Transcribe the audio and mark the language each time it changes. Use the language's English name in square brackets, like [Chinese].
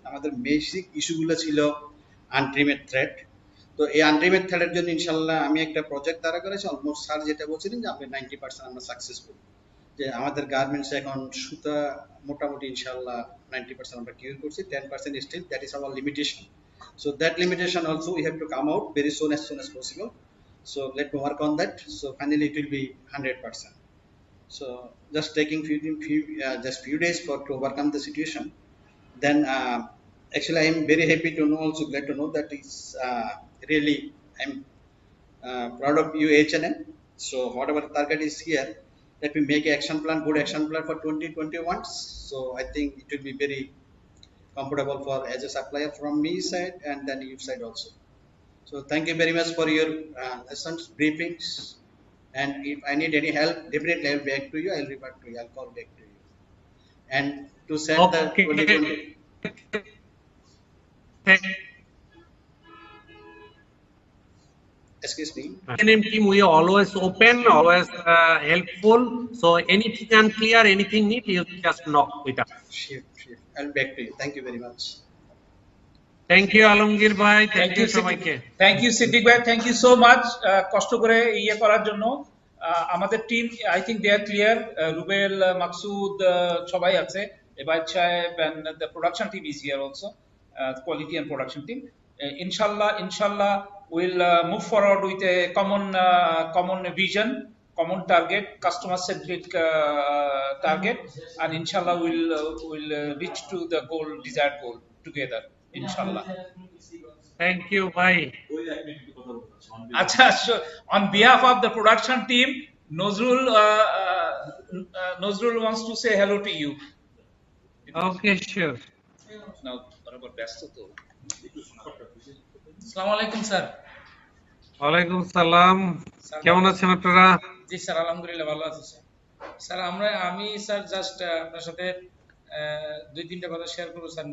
[Bangla] আমাদের বেসিক ইস্যুগুলো ছিল আনট্রিমেড থ্রেড। তো এই আনট্রিমেড থ্রেডের জন্য ইনশাআল্লাহ আমি একটা প্রজেক্ট দাঁড়া করেছি। অলমোস্ট স্যার যেটা বলছিলেন যে আপনি 90% আমরা সাকসেসফুল, যে আমাদের গার্মেন্টস এখন সুতা মোটামুটি ইনশাআল্লাহ 90% আমরা কিউর করছি। [English] 10% still, that is our limitation. So that limitation also we have to come out very soon as possible. So let me work on that. So finally it will be 100%. So just taking few days to overcome the situation. Then actually I am very happy to know, also glad to know that is really I'm proud of you H&M. So whatever target is here, let me make an action plan, good action plan for 2021. So I think it will be very comfortable for as a supplier from me side and then you side also. So thank you very much for your lessons, briefings, and if I need any help, definitely I'll back to you. I'll revert to you. I'll call back to you. And to set the 2020. Excuse me. H&M team, we are always open, always helpful. So anything unclear, anything need, you just knock with us. Sure. I'll back to you. Thank you very much. Thank you Alamgir ভাই, thank you [Bangla] সবাইকে। Thank you Siddique ভাই, [English] thank you so much [Bangla] কষ্ট করে ইয়ে করার জন্য। আমাদের team [English] I think they are clear, [Bangla] Rubel, Maksud সবাই আছে, এবায়েত সাহেব, [English] and the production team [Bangla] is here also, quality and production team. [English] Inshallah we'll move forward with a common vision, common target, customer centric target, and inshallah we'll reach to the desired goal together, inshallah. Thank you ভাই। [Bangla] ওই এক minute কথা বলতে চাচ্ছি। [English] আচ্ছা, on behalf of the production team, Nozrul Nazrul wants to say hello to you. Okay, sure. [Bangla] Now, বরাবর ব্যস্ত তো। আসসালামু আলাইকুম স্যার। ওয়ালাইকুম সালাম। কেমন আছেন আপনারা? জি স্যার, আলহামদুলিল্লাহ ভালো আছি স্যার। স্যার আমি স্যার জাস্ট আপনার সাথে 2-3টা কথা শেয়ার করবো স্যার।